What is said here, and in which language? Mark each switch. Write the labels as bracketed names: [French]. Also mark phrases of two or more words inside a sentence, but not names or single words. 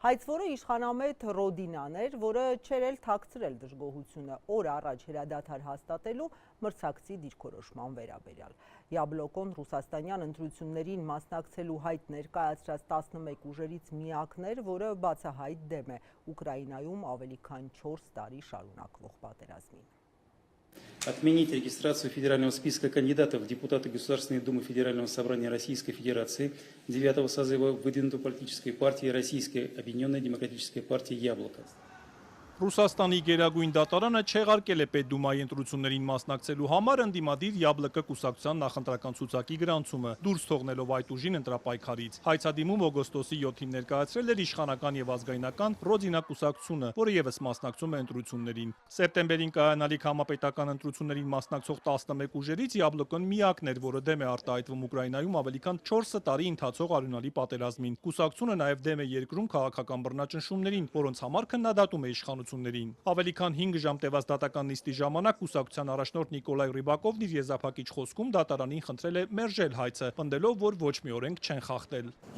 [Armenian] Հայցվորը իշխանամետ Ռոդինան էր, որը չէր էլ թաքցրել դժգոհությունը օր առաջ հրադադար հաստատելու մրցակցի դիրքորոշման վերաբերյալ։ Յաբլոկոն ռուսաստանյան ընտրություններին մասնակցելու հայտ ներկայացրած 11 ուժերից միակն էր, որը բացահայտ դեմ է Ուկրաինայում ավելի քան 4 տարի шарունակվող պատերազմին։ [Russian] Отменить регистрацию федерального списка кандидатов в депутаты Государственной Думы Федерального собрания Российской Федерации 9-го созыва выдвинутой политической партии Российской Объединенной Демократической партии «Яблоко». [Armenian] Ռուսաստանի գերագույն դատարանը չեղարկել է Պետդումայի ընտրություններին մասնակցելու համար ընդդիմադիր Յաբլոկը կուսակցության նախընտրական ցուցակի գրանցումը, դուրս թողնելով այդ ուժին ընտրապայքարից։ Հայցադիմում օգոստոսի 7-ին ներկայացրել էր իշխանական եւ ազգայնական Ռոդինա կուսակցությունը, որը եւս մասնակցում է ընտրություններին։ Սեպտեմբերին կայանալիք համապետական ընտրություններին մասնակցող 11 ուժերից Յաբլոկն միակն էր, որը դեմ է արտահայտվում Ուկրաինայում ավելի քան 4 տարի ընթացող արյունալի պատերազմին։ Կուսակցությունը նաեւ դեմ է երկրում քաղաքական բռնաճնշումներին, որոնց համար քննադատում է իշխանությունը։ Ավելի քան 5 ժամ տևած դատական նիստի ժամանակ կուսակցության առաջնորդ Նիկոլայ Ռիբակովն իր եզրափակիչ խոսքում դատարանին խնդրել է մերժել հայցը, պնդելով, որ ոչ մի օրենք չեն խախտել։